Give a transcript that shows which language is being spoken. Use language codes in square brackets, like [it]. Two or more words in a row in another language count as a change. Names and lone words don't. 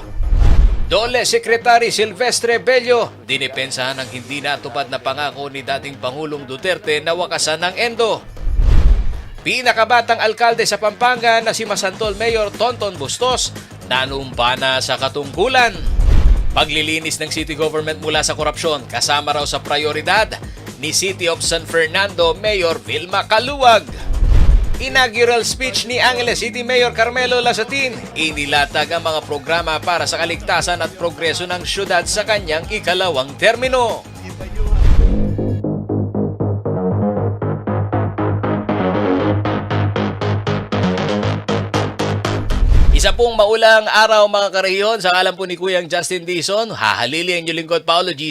[tl] Dole Secretary Silvestre Bello, dinipensahan ng hindi natupad na pangako ni dating Pangulong Duterte na wakasan ng Endo. Pinakabatang alkalde sa Pampanga na si Masantol Mayor Tonton Bustos, nanumpa na sa katungkulan. Paglilinis ng [en] city government [tl] mula sa korupsyon, kasama raw sa prioridad ni City of San Fernando Mayor Vilma Caluwag. [en] Inaugural speech [tl] ni Angeles City Mayor Carmelo Lasatin, inilatag ang mga programa para sa kaligtasan at progreso ng syudad sa kanyang ikalawang termino. Isa pong maulang araw mga kareyon, sa ngalan po ni Kuyang Justin Dizon, hahalili ang inyong lingkod Paolo G.